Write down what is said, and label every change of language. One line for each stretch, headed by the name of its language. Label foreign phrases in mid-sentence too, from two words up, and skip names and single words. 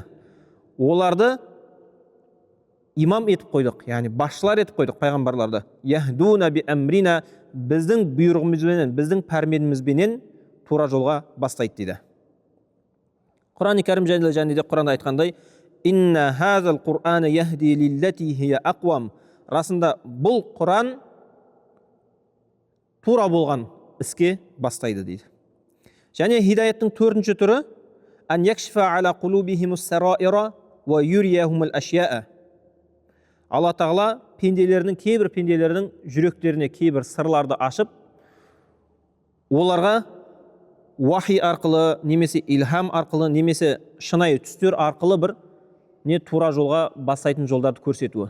Kazakh: Оларды имам етіп қойдық, яғни басшылар етіп қойдық пайғамбарларды.
Arabic: يهدون بأمرنا,
Kazakh: біздің бұйрығымызбенен, біздің пәрменімізбенен тура жолға бастайды дейді. Құран кәрім және де Құранда айтқандай:
Arabic: "إن هذا القرآن يهدي للتي هي أقوم."
Kazakh: Расында бұл Құран тура болған іске бастайды дейді. Және хидаяттың төртінші түрі
Arabic: أن يكشف على قلوبهم السرائر ويريهم الأشياء.
Kazakh: Алла Тағала кейбір пенделердің жүректеріне кейбір сырларды ашып, оларға уахи арқылы, немесе илхам арқылы, немесе шынайы түстер арқылы бір не тура жолға бастайтын жолдарды көрсетуі.